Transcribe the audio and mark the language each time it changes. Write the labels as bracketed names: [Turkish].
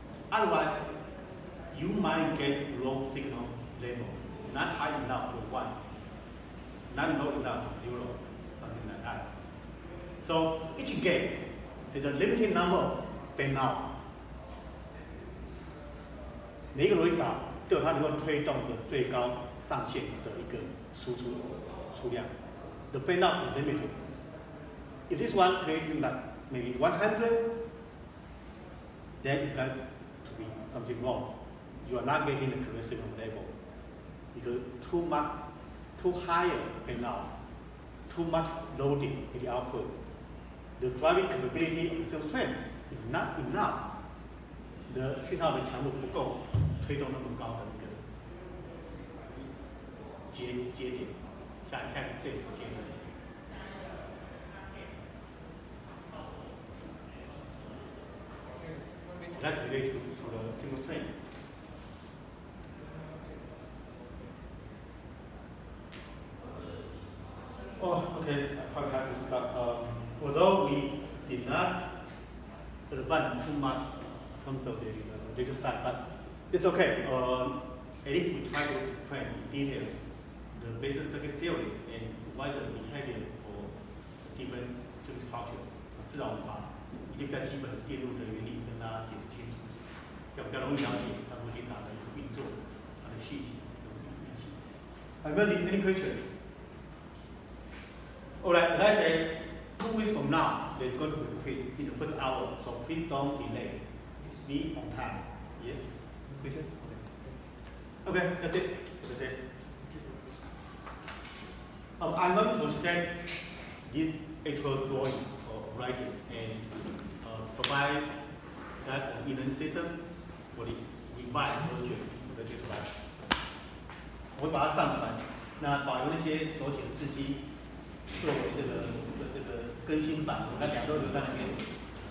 [English] Otherwise, you might get low signal level, not high enough for 1, not low enough for 0, something like that. So each gate is a limited number of fan out. [Chinese] 每一个逻辑塔都有它能够推动的最高上限的一个输出数量。 [English] The fan out is limited. If this one creating like maybe 100, then it's going to be something wrong. You are not getting the correct signal level because too higher fan out, too much loading in the output. The driving capability of the signal strength is not enough. [Chinese] 你的讯号的强度不够，推动那么高的一个节点，下一个 stage 的节点。 [English] That relates to the signal strength. Oh, okay. I probably have to stop. Although we did not advance too much in terms of the data style, but it's okay. At least we try to explain in details the basic circuit theory and why the behavior for different circuit structure. [Chinese] 至少我们把一些比较基本的电路的原理跟大家解释清楚，这样比较容易了解它逻辑闸的一个运作，它的细节怎么运行。 [English] Any question? Alright, as I say, 2 weeks from now, there's going to be a quiz in the first hour, so please don't delay. Be on time. Yes? Question? Okay, that's it for today. I'm going to send this actual drawing or writing and provide that in the system for the revised version of the slide. [Chinese] 我会把它上传，那保留那些手写的字迹作为这个更新版，我们2周留在那边。